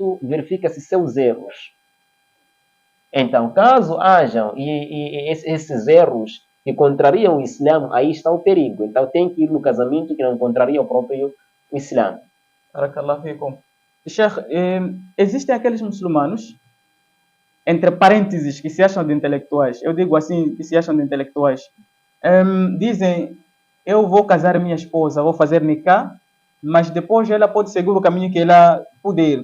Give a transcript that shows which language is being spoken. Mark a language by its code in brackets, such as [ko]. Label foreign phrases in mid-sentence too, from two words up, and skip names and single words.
[pt] E cada casamento verifica-se seus erros. Então, caso hajam esses erros que contrariam o Islã, aí está o perigo. Então, tem que ir no casamento que não contraria o próprio Islã. [ar] بارك الله فيكم. [pt] Sheikh, existem aqueles muçulmanos, entre parênteses, que se acham de intelectuais. Eu digo assim, que se acham de intelectuais. Dizem, eu vou casar minha esposa, vou fazer nikah, mas depois ela pode seguir o caminho que ela puder.